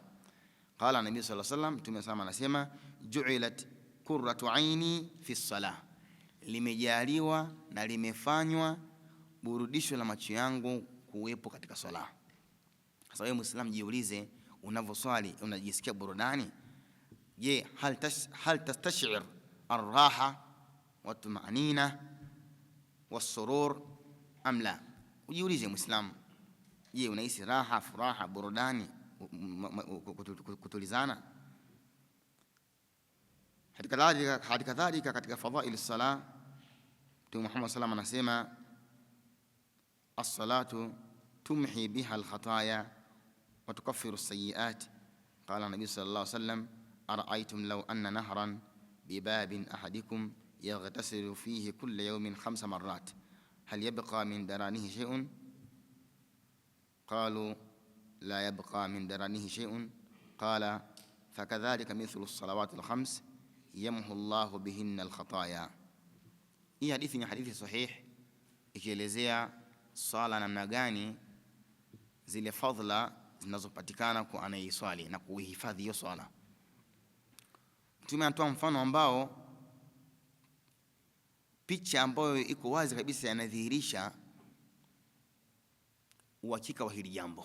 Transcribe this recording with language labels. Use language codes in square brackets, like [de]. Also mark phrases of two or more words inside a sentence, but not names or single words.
[ar] قال النبي صلى الله عليه وسلم, [sw] Mtume sama anasema [ar] جعلت قرة عيني في الصلاة, [sw] limejaliwa na limefanywa burudisho la macho yangu kuwepo katika swala. Sasa wewe Muislamu, jiulize, unavyoswali unajisikia burudani? [ar] Je, هل تستشعر الراحة والطمأنينة والسرور أم لا? [sw] Ujiulize Muislamu, je, unahisi raha, furaha, burudani, kutulizana? Hadi kadhalika katika [ar] فضائل الصلاة, Mtume Muhammad صلى الله عليه وسلم anasema الصلاة تمحى بها الخطايا وتكفر السيئات. قال النبي صلى الله عليه وسلم أرأيتم لو أن نهرا بباب أحدكم يغتسل فيه كل يوم 5 مرات هل يبقى من درنه شيء? قالوا لا يبقى من درنه شيء. قال فكذلك مثل الصلوات الخمس يمحو الله بهن الخطايا. [sw] Hii hadithi ni hadithi sahih ikielezea swala namna gani zile fadhila zinazopatikana kwa anayeswali na kuhifadhi hiyo swala. Mtume anatoa mfano ambao, picha ambayo iko wazi kabisa, yanadhihirisha uhakika wa hili jambo.